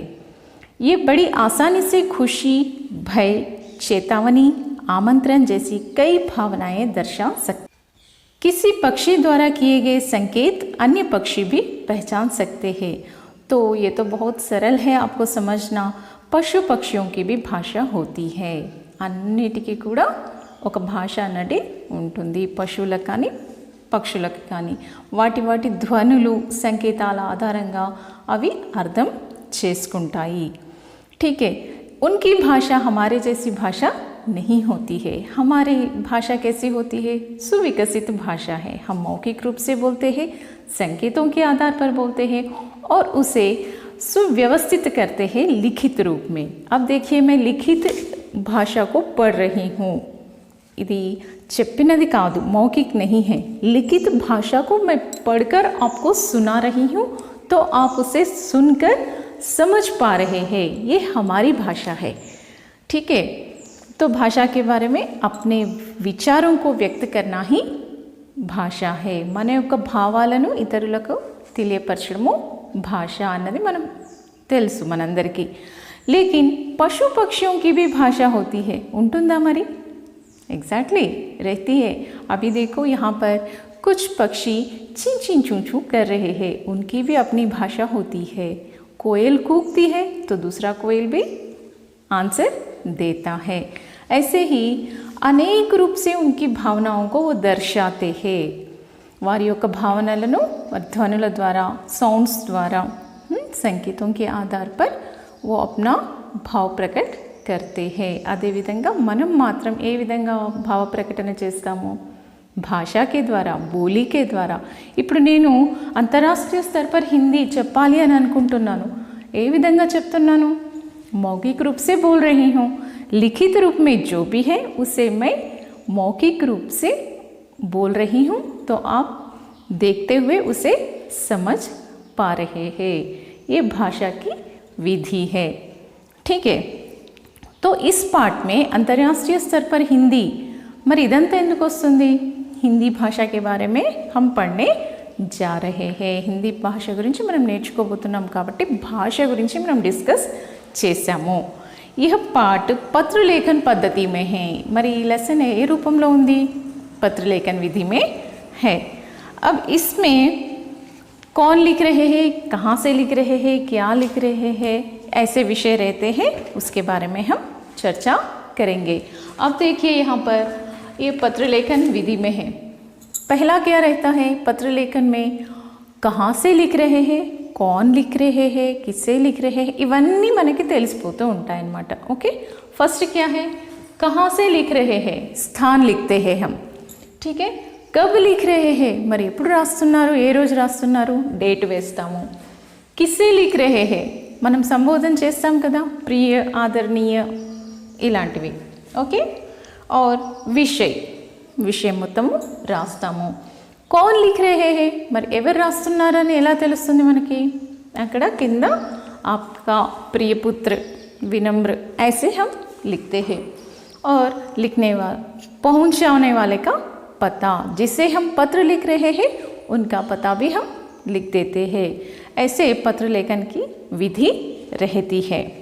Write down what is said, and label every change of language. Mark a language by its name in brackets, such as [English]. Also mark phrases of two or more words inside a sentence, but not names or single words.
[Hindi] ये बड़ी आसानी से खुशी, भय, चेतावनी, आमंत्रण जैसी कई भावनाएं दर्शा सकते। किसी पक्षी द्वारा किए गए संकेत अन्य पक्षी भी पहचान सकते हैं। तो ये तो बहुत सरल है आपको समझना। पशु पक्षियों की भी भाषा होती है। [Telugu] అన్నిటికీ కూడా ఒక భాష అనేది ఉంటుంది. పశువులకు కానీ పక్షులకు కానీ వాటి వాటి ధ్వనులు సంకేతాల ఆధారంగా అవి అర్థం చేసుకుంటాయి. [Hindi] ठीक है, उनकी भाषा हमारे जैसी भाषा नहीं होती है। हमारी भाषा कैसी होती है? सुविकसित भाषा है। हम मौखिक रूप से बोलते हैं, संकेतों के आधार पर बोलते हैं और उसे सुव्यवस्थित करते हैं लिखित रूप में। अब देखिए, मैं लिखित भाषा को पढ़ रही हूँ। [Telugu] ఇది చెప్పినది కాదు, [Hindi] मौखिक नहीं है। लिखित भाषा को मैं पढ़कर आपको सुना रही हूँ, तो आप उसे सुनकर समझ पा रहे हैं। ये हमारी भाषा है। ठीक है, तो भाषा के बारे में अपने విచారం को వ్యక్త करना ही భాష है. [Telugu] మన యొక్క భావాలను ఇతరులకు తెలియపరచడము భాష అన్నది మనం తెలుసు మనందరికీ. [Hindi] लेकिन पशु पक्षियों की भी भाषा होती है. [Telugu] ఉంటుందా మరి? [Hindi] एग्जैक्टली रहती है. अभी देखो, यहाँ पर कुछ पक्षी ची ची चू चू कर रहे हैं. उनकी भी अपनी भाषा होती है. कोयल कूकती है तो दूसरा कोयल भी आंसर देता है. ऐसे ही అనేక रूप से उनकी भावनाओं को वो दर्शाते हैं. [Telugu] వారి యొక్క భావనలను ధ్వనుల ద్వారా, సౌండ్స్ ద్వారా, [Hindi] సంకేతों के आधार पर वो अपना भाव प्रकट करते हैं. [Telugu] అదేవిధంగా మనం మాత్రం ఏ విధంగా భావ ప్రకటన చేస్తాము? [Hindi] भाषा के द्वारा, बोली के द्वारा. [Telugu] ఇప్పుడు నేను అంతర్రాష్ట్రీయ [Hindi] स्तर पर हिंदी [Telugu] చెప్పాలి అని అనుకుంటున్నాను. ఏ విధంగా చెప్తున్నాను? [Hindi] मौखिक रूप से बोल रही हूँ. लिखित रूप में जो भी है उसे मैं मौखिक रूप से बोल रही हूँ, तो आप देखते हुए उसे समझ पा रहे हैं. ये भाषा की विधि है. ठीक है, तो इस पाठ में अंतर्राष्ट्रीय स्तर पर हिंदी [Telugu] మరి ఇదంతా ఎందుకు వస్తుంది? [Hindi] హిందీ భాష के बारे में हम पढ़ने जा रहे हैं. [Telugu] హిందీ భాష గురించి మనం నేర్చుకోబోతున్నాం కాబట్టి భాష గురించి మనం డిస్కస్ చేసాము. [Hindi] यह पाठ पत्र लेखन पद्धति में है. [Telugu] మరి ఈ లెసన్ ఏ రూపంలో ఉంది? [Hindi] पत्र लेखन विधि में है. अब इसमें कौन लिख रहे हैं, कहाँ से लिख रहे हैं, क्या लिख रहे हैं, ऐसे विषय रहते हैं. उसके बारे में हम चर्चा करेंगे. अब देखिए, यहाँ पर ये पत्र लेखन विधि में है. पहला क्या रहता है पत्र लेखन में? कहाँ से लिख रहे हैं, कौन लिख रहे हैं, किससे लिख रहे हैं, [Telugu] ఇవన్నీ మనకి తెలిసిపోతూ ఉంటాయి అన్నమాట. [Hindi] ओके, फर्स्ट क्या है? कहाँ से लिख रहे हैं, स्थान लिखते हैं हम. ठीक है, कब लिख रहे हैं, [Telugu] మరి ఎప్పుడు రాస్తున్నారు, ఏ రోజు రాస్తున్నారు, డేట్ వేస్తాము. [Hindi] किससे लिख रहे हैं, [Telugu] మనం సంబోధన చేస్తాం కదా, ప్రియ, ఆదరణీయ, ఇలాంటివి. ఓకే, और విషయ్, విషయం మొత్తము రాస్తాము. [Hindi] कौन लिख रहे हैं, [Telugu] మరి ఎవరు రాస్తున్నారని ఎలా తెలుస్తుంది మనకి? అక్కడ కింద [Hindi] आपका प्रिय पुत्र, विनम्र, ऐसे हम लिखते हैं. और लिखने वाला, पहुंचाने वाले का पता, जिसे हम पत्र लिख रहे हैं उनका पता भी हम लिख देते हैं. ऐसे पत्र लेखन की विधि रहती है.